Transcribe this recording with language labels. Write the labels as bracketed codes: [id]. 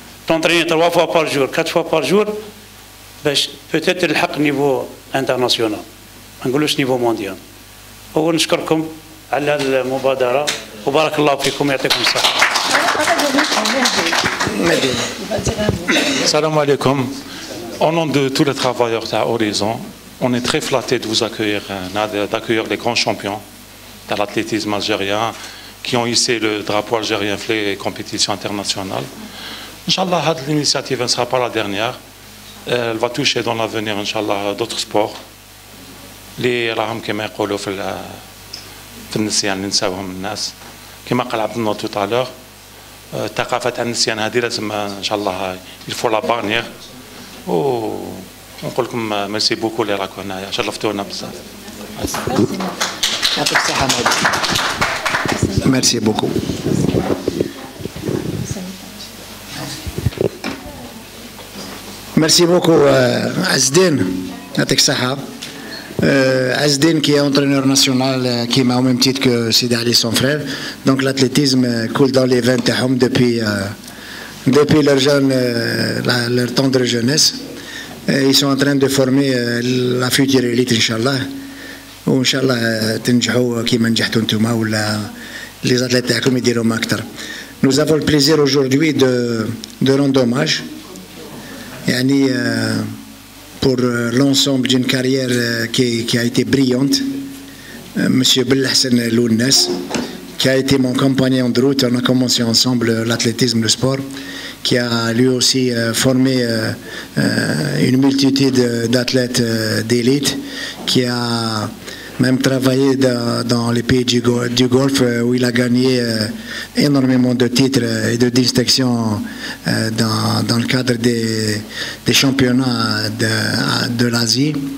[ar] تونطريني 3 فوا بار جور 4 فوا بار جور باش بوتيت نلحق نيفو انترناسيونال ما نقولوش نيفو مونديال. ونشكركم على المبادره وبارك الله فيكم يعطيكم الصحه. Salam alaikum. [fr] Au nom de tous les travailleurs de Horizon, on est très flattés de vous accueillir, d'accueillir les grands champions de l'athlétisme algérien qui ont hissé le drapeau algérien pour les compétitions internationales. Inch'Allah, l'initiative ne sera pas la dernière. Elle va toucher dans l'avenir, Inch'Allah, d'autres sports. [ar] Les raham كما يقولوا في النسيان اللي نساوهم الناس كما قال عبد النور [fr] tout à l'heure. [ar] ثقافة النسيان هذه لازم ان شاء الله يلفو لا بانيير. ونقول لكم ميرسي بوكو اللي راكم هنايا شرفتونا بزاف. يعطيك الصحة. ميرسي بوكو. ميرسي بوكو عزدين يعطيك الصحة. [fr] Azdin qui est entraîneur national qui m'a au même titre que Sidi Ali son frère. Donc l'athlétisme coule dans les veines depuis leur tendre jeunesse. Ils sont en train de former la future élite Inch'Allah. [ar] Inch'Allah تنجحوا كيما نجحتوا نتوما ولا [fr] les athlètes [ar] تاعكم يديروا أكثر. [fr] Nous avons le plaisir aujourd'hui de rendre hommage يعني pour l'ensemble d'une carrière qui a été brillante, Monsieur Belhassan Lounes, qui a été mon compagnon de route. On a commencé ensemble l'athlétisme, le sport, qui a lui aussi formé une multitude d'athlètes d'élite, qui a même travaillé dans les pays du Golfe où il a gagné énormément de titres et de distinctions dans le cadre des championnats de l'Asie.